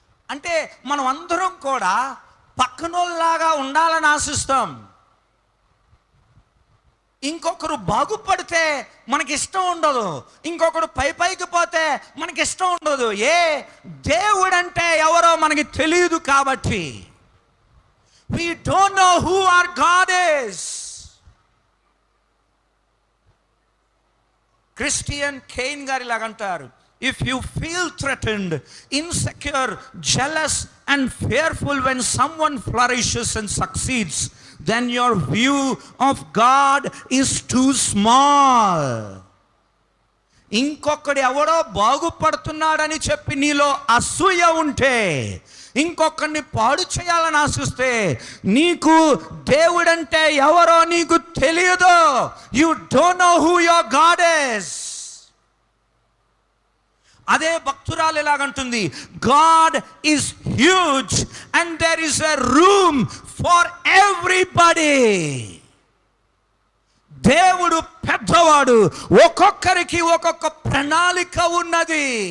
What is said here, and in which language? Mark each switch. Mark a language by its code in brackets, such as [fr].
[te] అంటే మనం అందరం కూడా పక్కనోళ్ళలాగా ఉండాలని ఆశిస్తాం. ఇంకొకరు బాగుపడితే మనకి ఇష్టం ఉండదు, ఇంకొకరు పైకి పోతే మనకి ఇష్టం ఉండదు. దేవుడు అంటే ఎవరో మనకి తెలియదు కాబట్టి. [en] We don't know who our God is. [te] Christian Kane గారి లాగా అంటారు, [en] if you feel threatened, insecure, jealous and fearful when someone flourishes and succeeds, then your view of God is too small. [te] ఇంకొకడు ఎవడో బాగుపడుతున్నాడని చెప్పి నీలో అసూయ ఉంటే, ఇంకొకరిని పాడు చేయాలని ఆశిస్తే, నీకు దేవుడంటే ఎవరో నీకు తెలియదు. [en] You don't know who your God is. [te] అదే భక్తురాలు ఎలాగంటుంది, [en] God is huge and there is a room for everybody. [te] దేవుడు పెద్దవాడు, ఒక్కొక్కరికి ఒక్కొక్క ప్రణాళిక ఉన్నది.